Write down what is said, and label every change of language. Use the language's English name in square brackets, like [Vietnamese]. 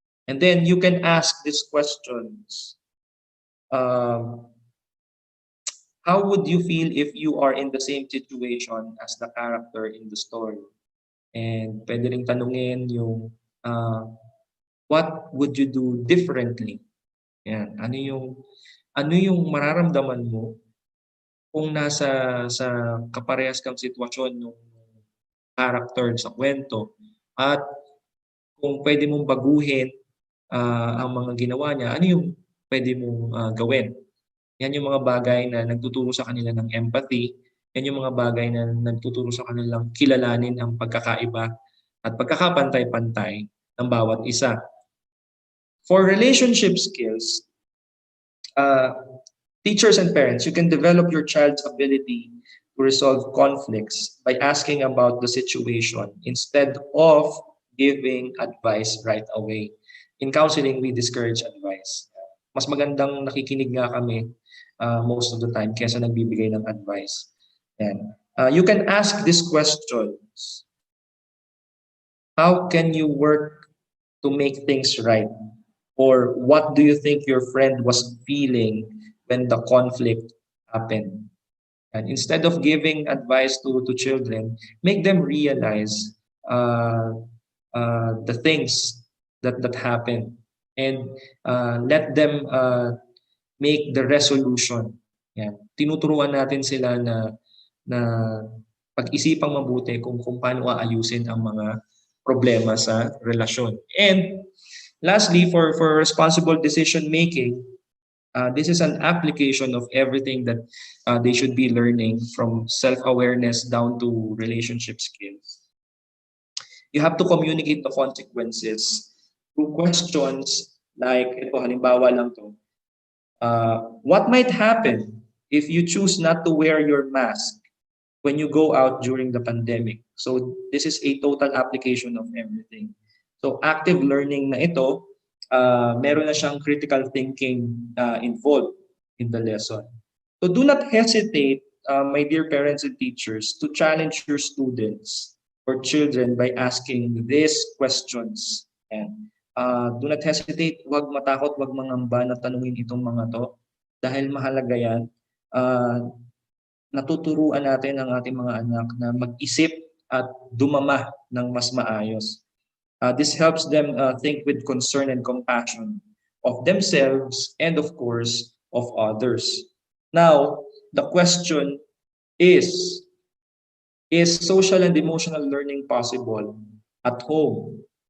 [English] And then you can ask these questions. Um, how would you feel if you are in the same situation as the character in the story? And [Filipino] pwede ring tanungin yung [English] what would you do differently? [Filipino] Yan. Ano yung mararamdaman mo kung nasa sa kaparehas kang sitwasyon ng character sa kwento at kung pwede mong baguhin ang mga ginawa niya, ano yung pwede mong gawin? Yan yung mga bagay na nagtuturo sa kanila ng empathy. Yan yung mga bagay na nagtuturo sa kanilang kilalanin ang pagkakaiba at pagkakapantay-pantay ng bawat isa. [English] For relationship skills, uh, teachers and parents, you can develop your child's ability to resolve conflicts by asking about the situation instead of giving advice right away. In counseling, we discourage advice. [Filipino] Mas magandang nakikinig nga kami [English] most of the time [Filipino] kaysa nagbibigay ng advice. [English] And you can ask these questions. How can you work to make things right? Or what do you think your friend was feeling when the conflict happened? And instead of giving advice to children, make them realize the things that happen and let them make the resolution. [Filipino] Yan. Tinuturuan natin sila na pag-isipang mabuti kung paano aayusin ang mga problema sa relasyon. [English] And lastly, for responsible decision making, this is an application of everything that they should be learning from self-awareness down to relationship skills. You have to communicate the consequences through questions like, [Filipino] ito halimbawa lang to, [English] what might happen if you choose not to wear your mask when you go out during the pandemic? So this is a total application of everything. So active learning [Filipino] na ito, meron na siyang [English] critical thinking involved in the lesson. So do not hesitate, my dear parents and teachers, to challenge your students or children by asking these questions. And do not hesitate, [Filipino] huwag matakot, huwag mangamba na tanungin itong mga to dahil mahalaga yan. Natuturuan natin ang ating mga anak na mag-isip at dumama ng mas maayos. [English] This helps them think with concern and compassion of themselves and of course of others. Now, the question is social and emotional learning possible at home?